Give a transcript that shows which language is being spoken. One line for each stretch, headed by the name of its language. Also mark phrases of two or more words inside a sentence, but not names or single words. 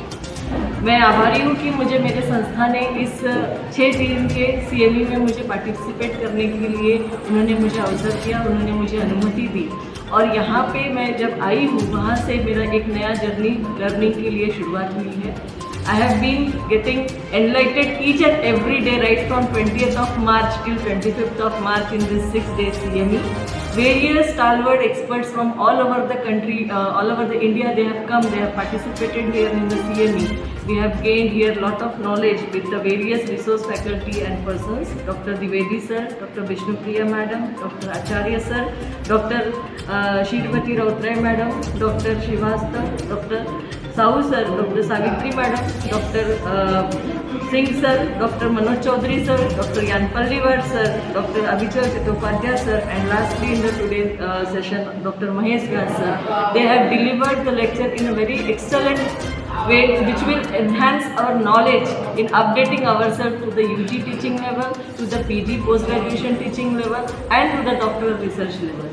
Hindi: मैं आभारी हूँ कि मुझे मेरे संस्था ने इस 6 दिन के CME में मुझे पार्टिसिपेट करने के लिए उन्होंने मुझे अवसर दिया, उन्होंने मुझे अनुमति दी और यहाँ पे मैं जब आई हूँ वहाँ से मेरा एक नया
English: journey learning
Hindi: के लिए शुरुआत हुई है।
English: I have been getting enlightened each and every day right from 20th of March till 25th of March in this 6-day CME. Various stalwart experts from all over the country, all over the India, they have come, they have participated here in the CME. We have gained here lot of knowledge with the various resource faculty and persons, Dr. Dwivedi sir, Dr. Vishnupriya madam, Dr. Acharya sir, Dr. Shirvati Rautray madam, Dr. Srivastav, Dr. Sahu sir, Dr. Savitri madam, Dr. Singh sir, Dr. Manoj Chaudhary sir, Dr. Yanpallivar sir, Dr. Abhichal Chattopadhyay sir, and lastly in the today's session, Dr. Mahesh Vyas sir. They have delivered the lecture in a very excellent way which will enhance our knowledge in updating ourselves to the UG teaching level, to the PG post-graduation teaching level and to the doctoral research level.